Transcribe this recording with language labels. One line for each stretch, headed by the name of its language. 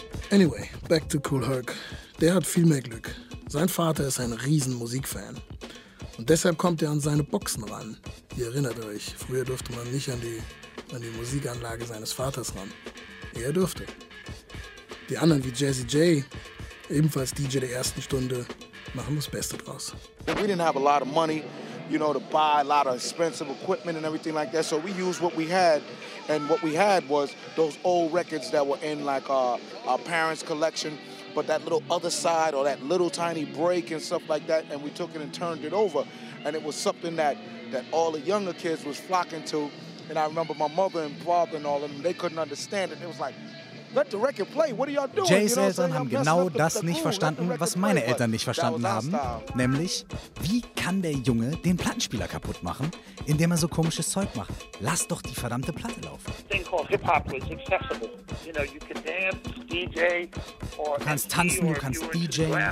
English: Anyway, back to Kool Herc.
German: Der hat viel mehr Glück. Sein Vater ist ein riesen Musikfan. Und deshalb kommt er an seine Boxen ran. Ihr erinnert euch, früher durfte man nicht an die Musikanlage seines Vaters ran. Er durfte. Die anderen wie Jazzy J, ebenfalls DJ der ersten Stunde, machen das Beste draus.
English: We didn't have a lot of money. You know, to buy a lot of expensive equipment and everything like that. So we used what we had, and what we had was those old records that were in like our parents' collection. But that little other side or that little tiny break and stuff like that, and we took it and turned it over, and it was something that all the younger kids was flocking to. And I remember my mother and father and all of them, they couldn't understand it. It was like, let the record play. What are y'all doing?
German: Jays Eltern haben genau das nicht verstanden, was meine Eltern nicht verstanden haben. Nämlich, wie kann der Junge den Plattenspieler kaputt machen, indem er so komisches Zeug macht? Lass doch die verdammte Platte laufen. Du kannst tanzen, du kannst DJ.